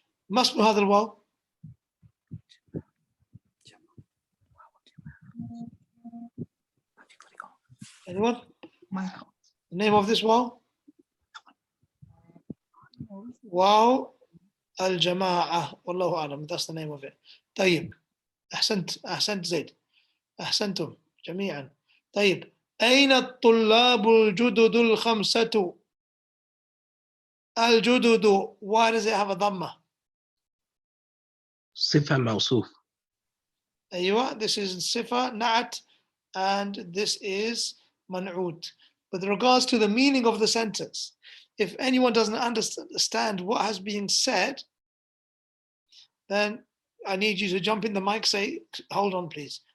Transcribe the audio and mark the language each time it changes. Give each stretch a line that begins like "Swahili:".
Arabic: ما اسم هذا الواو؟
English: Anyone? The name of this
Arabic: واو؟ واو الجماعة. والله أعلم.
English: That's the name of it.
Arabic: طيب. أحسنت زيد. أحسنتم جميعا. طيب. أين الطلاب الجدد الخمسة؟ الجدد.
English: Why does it have a dhamma?
Arabic: صفة موصوف. أيوة.
English: This is
Arabic: صفة نعت
English: and this is man'ut. With regards to the meaning of the sentence, if anyone doesn't understand what has been said, then I need you to jump in the mic, say, hold on, please.